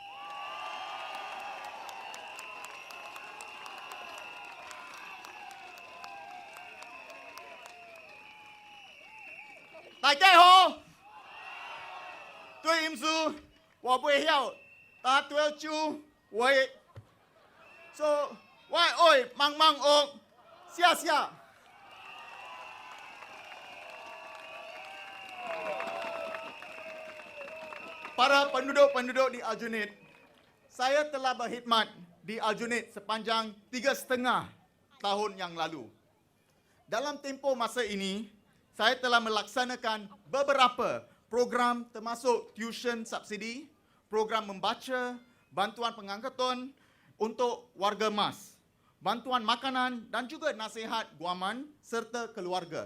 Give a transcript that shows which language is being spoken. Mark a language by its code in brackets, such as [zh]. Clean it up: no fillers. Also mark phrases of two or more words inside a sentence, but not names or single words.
[zh] 大家好，对唔住，我不晓打多久会，所以我会慢慢学，谢谢。 [ms] Para penduduk-penduduk di Aljunied, saya telah berkhidmat di Aljunied sepanjang 3,5 tahun yang lalu. Dalam tempoh masa ini, saya telah melaksanakan beberapa program termasuk tuition subsidi, program membaca, bantuan pengangkutan untuk warga emas, bantuan makanan dan juga nasihat guaman serta keluarga.